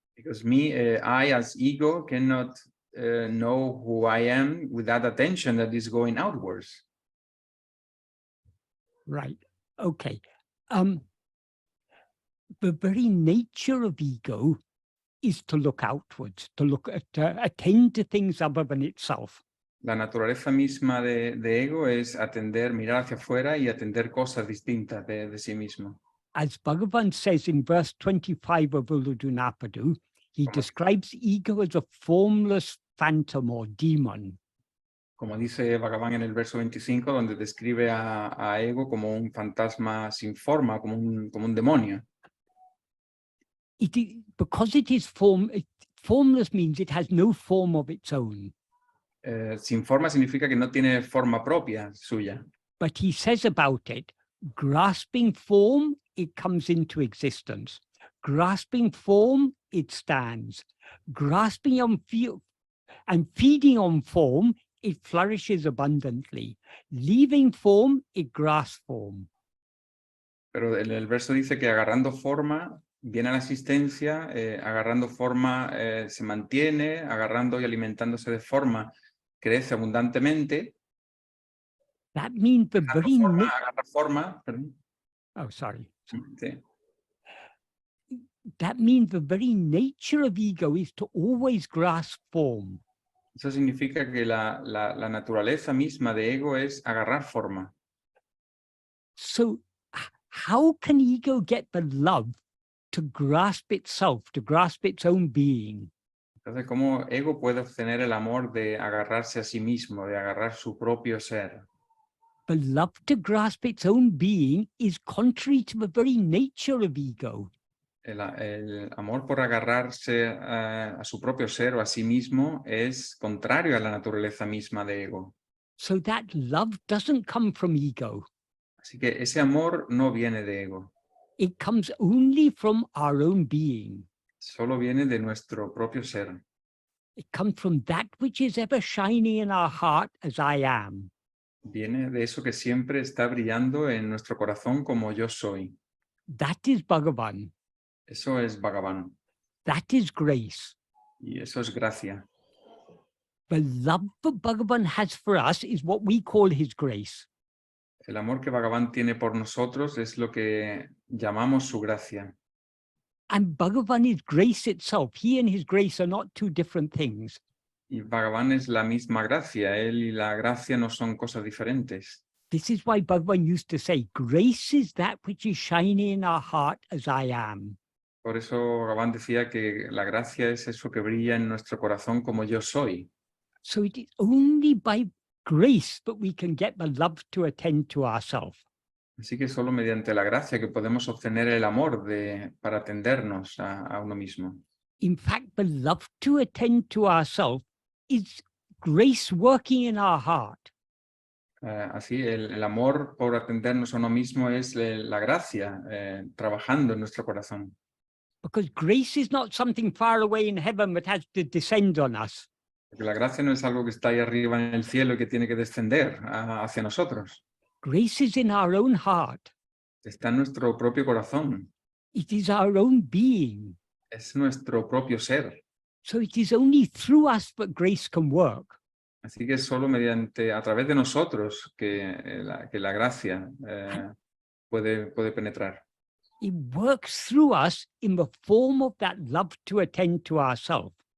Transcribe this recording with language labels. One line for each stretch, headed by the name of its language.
English: Because I as ego cannot know who I am with that attention that is going outwards. Right. Okay. The very nature of ego is to look outwards, to attend to things other than itself.
Spanish: La naturaleza misma de ego es atender, mirar hacia afuera y atender cosas distintas de sí mismo.
English: As Bhagavan says in verse 25 of Uludunapadu, he describes ego as a formless phantom or demon.
Spanish: Como dice Bhagavan en el verso 25, donde describe a ego como un fantasma sin forma, como un demonio.
English: Because it is formless means it has no form of its own.
Spanish: Sin forma significa que no tiene forma propia suya.
English: But he says about it, Grasping form, it comes into existence. Grasping form, it stands. Grasping on and feeding on form, it flourishes abundantly. Leaving form, it grasps form.
Spanish: Pero en el verso dice que agarrando forma viene a la existencia, agarrando forma se mantiene, agarrando y alimentándose de forma crece abundantemente.
English: That means the
Spanish: Dejando
English: very
Spanish: forma, agarra forma, perdón.
English: oh, sorry.
Spanish: Sí.
English: That means the very nature of ego is to always grasp form.
Spanish: Eso significa que la naturaleza misma de ego es agarrar forma.
English: So how can ego get the love to grasp itself, to grasp its own being?
Spanish: Entonces, ¿cómo ego puede obtener el amor de agarrarse a sí mismo, de agarrar su propio ser?
English: The love to grasp its own being is contrary to the very nature of ego.
Spanish: El amor por agarrarse a su propio ser o a sí mismo es contrario a la naturaleza misma de ego.
English: So that love doesn't come from ego.
Spanish: Así que ese amor no viene de ego,
English: It comes only from our own being.
Spanish: solo viene de nuestro propio ser.
English: It comes from that which is ever shining in our heart as I am.
Spanish: Viene de eso que siempre está brillando en nuestro corazón como yo soy.
English: That is Bhagavan.
Spanish: Eso es Bhagavan
English: That is grace.
Spanish: y eso es gracia.
English: The love that Bhagavan has for us is what we call his grace.
Spanish: El amor que Bhagavan tiene por nosotros es lo que llamamos su gracia.
English: And Bhagavan is grace itself. He and his grace are not two different things.
Spanish: Y Bhagavan es la misma gracia. Él y la gracia no son cosas diferentes.
English: This is why Bhagavan used to say, grace is that which is shining in our heart as I am.
Spanish: Por eso Bhagavan decía que la gracia es eso que brilla en nuestro corazón como yo soy.
English: So it is only by grace that we can get the love to attend to ourselves.
Spanish: Así que solo mediante la gracia que podemos obtener el amor para atendernos a uno mismo.
English: In fact, the love to attend to ourselves is grace working in our heart.
Spanish: Así, el amor por atendernos a uno mismo es la gracia trabajando en nuestro corazón.
English: Because grace is not something far away in heaven that has to descend on us.
Spanish: Porque la gracia no es algo que está ahí arriba en el cielo y que tiene que descender hacia nosotros.
English: Grace is in our own heart.
Spanish: Está en nuestro propio corazón.
English: It is our own being.
Spanish: Es nuestro propio ser.
English: So it is only through us that grace can work.
Spanish: Así que es solo a través de nosotros que la gracia puede penetrar.
English: It works through us in the form of that love to attend to ourselves.